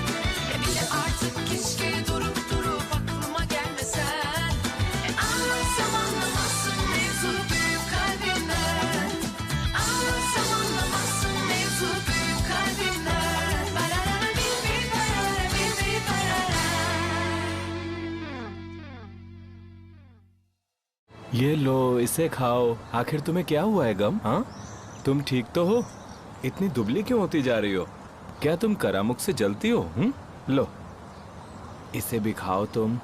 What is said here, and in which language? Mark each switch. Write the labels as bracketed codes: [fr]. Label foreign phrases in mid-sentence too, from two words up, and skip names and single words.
[tr] Bile artık keşke durup aklıma gelmesen. Anlatsam anlamazsın mevzu büyük kalbimden. Anlatsam anlamazsın mevzu büyük kalbimden. Barara bir barara bir barara. [hi] ये लो, इसे खाओ। आखिर तुम्हें क्या हुआ है गम? हाँ, तुम ठीक तो हो? इतनी दुबली क्यों होती जा रही हो? क्या तुम करामुख से जलती हो? लो, इसे भी खाओ तुम।